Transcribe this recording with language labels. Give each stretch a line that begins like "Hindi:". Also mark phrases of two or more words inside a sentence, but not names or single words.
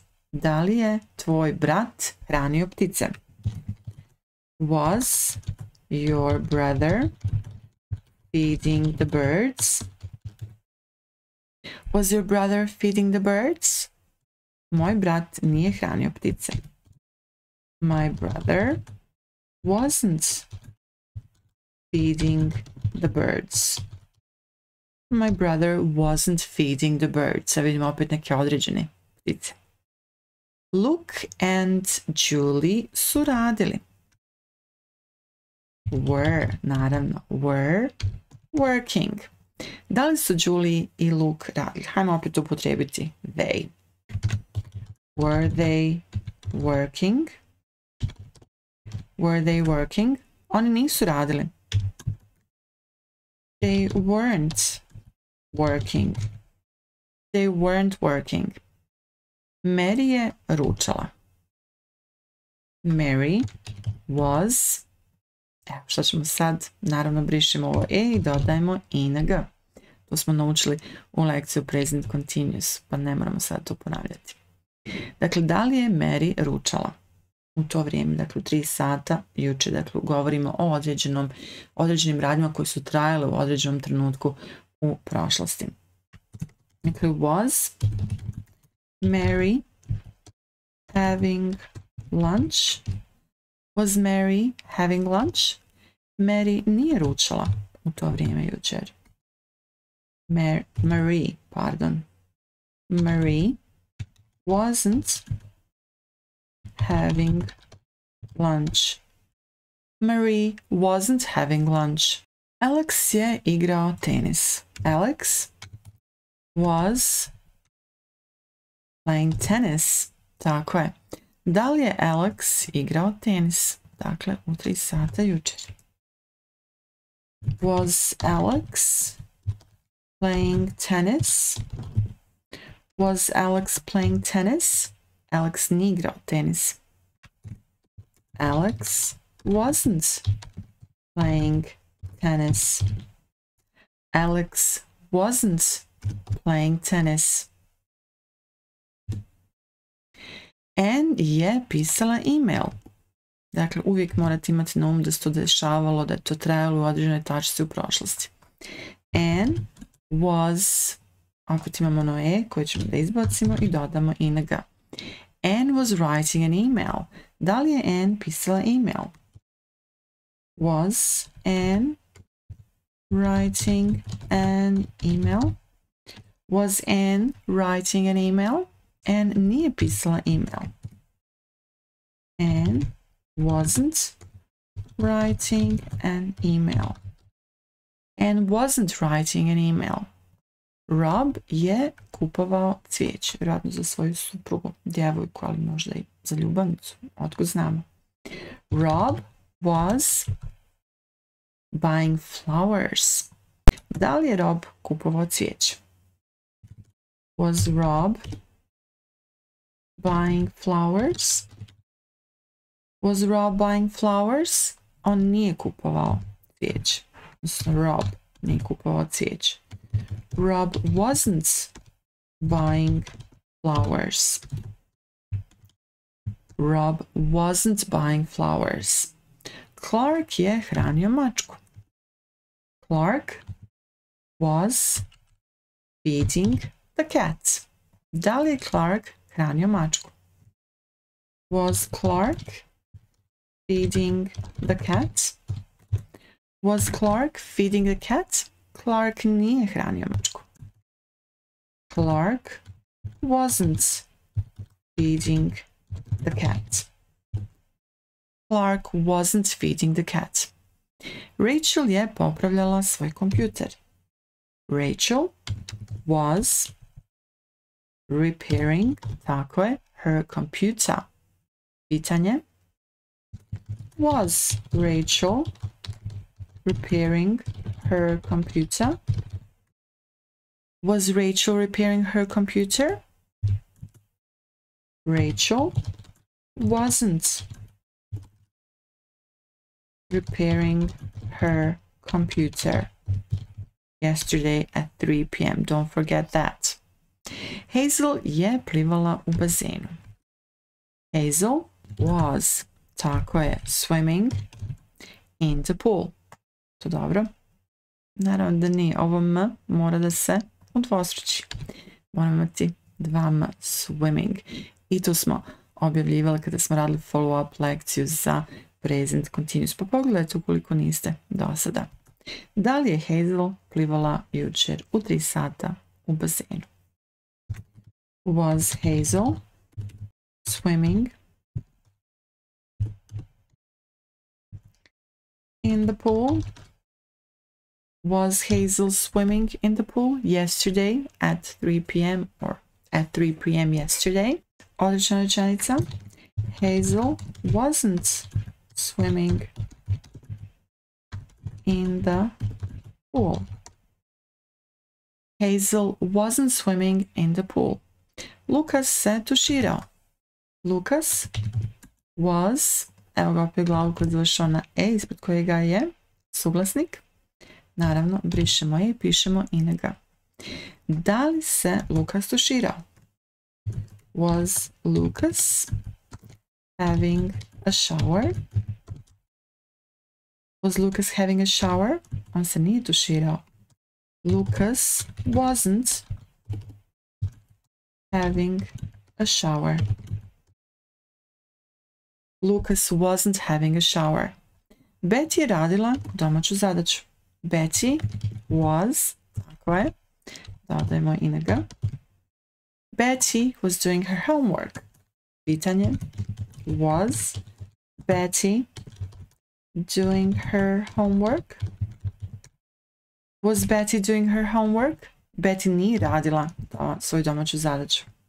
Bosnian: Da li je tvoj brat hranio ptice?
English: Was your brother feeding the birds? Was your brother feeding the birds?
Bosnian: Moj brat nije hranio ptice.
English: My brother wasn't feeding the birds. My brother wasn't feeding the birds.
Bosnian: Sad vidimo opet neke određene ptice. Luke and Julie su radili.
English: Were, naravno, were working.
Bosnian: Da li su Julie i Luke radili? Hajmo opet upotrijebiti they.
English: Were they working? Were they working?
Bosnian: Oni nisu radili.
English: They weren't working. They weren't working.
Bosnian: Mary je ručala.
English: Mary was,
Bosnian: evo što ćemo sad, naravno brišemo ovo i dodajemo ing. To smo naučili u lekciju
English: present continuous,
Bosnian: pa ne moramo sad to ponavljati. Dakle, da li je Mary ručala u to vrijeme, dakle u 3 sata juče, dakle govorimo o određenim radnjama koji su trajale u određenom trenutku u prošlosti. Dakle,
English: was Mary having lunch? Was Mary having lunch?
Bosnian: Mary nije ručala u to vrijeme jučer.
English: Marie wasn't having lunch. Marie wasn't having lunch.
Bosnian: Alex je igrao tenis.
English: Alex was playing tennis.
Bosnian: Tako je. Da li je Alex igrao tenis? Dakle, u 3 sata jučer.
English: Was Alex playing tennis? Was Alex playing tennis?
Bosnian: Alex nije igrao tenis.
English: Alex wasn't playing tennis. Alex wasn't playing tennis.
Bosnian: Anne je pisala email. Dakle, uvijek morate imati na umu da se to dešavalo, da je to trajalo u određenoj tačci u prošlosti.
English: Anne was,
Bosnian: ako ti imamo ono e koje ćemo da izbacimo i dodamo ing.
English: Anne was writing an email.
Bosnian: Da li je Anne pisala email?
English: Was Anne writing an email? Was Anne writing an email?
Bosnian: Anne nije pisala email.
English: Anne wasn't writing an email. Anne wasn't writing an email.
Bosnian: Rob je kupovao cvijeće, vjerojatno za svoju suprugu, djevojku, ali možda i za ljubavnicu, otkud znamo. Rob was buying flowers. Da li je Rob kupovao cvijeće?
English: Was Rob buying flowers? Was Rob buying flowers?
Bosnian: On nije kupovao cvijeće. Odnosno Rob nije kupovao cvijeće.
English: Rob wasn't buying flowers. Rob wasn't buying flowers.
Bosnian: Clark je hranio mačku.
English: Clark was feeding the cat.
Bosnian: Da li je Clark hranio mačku?
English: Was Clark feeding the cat? Was Clark feeding the cat?
Bosnian: Clark nije hranio mačku.
English: Clark wasn't feeding the cat. Clark wasn't feeding the cat.
Bosnian: Rachel je popravljala svoj kompjuter.
English: Rachel was repairing,
Bosnian: tako je,
English: her computer.
Bosnian: Pitanje.
English: Was Rachel repairing her computer? Was Rachel repairing her computer? Rachel wasn't repairing her computer yesterday at 3 p.m. Don't forget that.
Bosnian: Hazel je plivala u bazenu.
English: Hazel was,
Bosnian: tako je,
English: swimming in the pool.
Bosnian: To dobro. Naravno da nije. Ovo m mora da se udvostruči. Moramo imati 2 m, swimming. I tu smo objavljivali kada smo radili follow-up lekciju za
English: present continuous.
Bosnian: Pa pogledajte ukoliko niste do sada. Da li je Hazel plivala jučer u 3 sata u bazenu?
English: Was Hazel swimming in the pool? Was Hazel swimming in the pool yesterday at 3 p.m. or at 3 p.m. yesterday?
Bosnian: Odlična rečenica.
English: Hazel wasn't swimming in the pool. Hazel wasn't swimming in the pool.
Bosnian: Lukas se tuširao.
English: Lukas was,
Bosnian: evo ga opet glavu koji završao na e, ispred kojega je suglasnik. Naravno, brišemo je i pišemo ing. Da li se Lukas tuširao?
English: Was Lucas having a shower? Was Lucas having a shower?
Bosnian: On se nije tuširao.
English: Lucas wasn't having a shower. Lucas wasn't having a shower.
Bosnian: Betty je radila domaću zadaću.
English: Betty was,
Bosnian: tako je, dodajemo ing.
English: Betty was doing her homework.
Bosnian: Pitanje.
English: Was Betty doing her homework? Was Betty doing her homework?
Bosnian: Betty nije radila svoju domaću zadaću.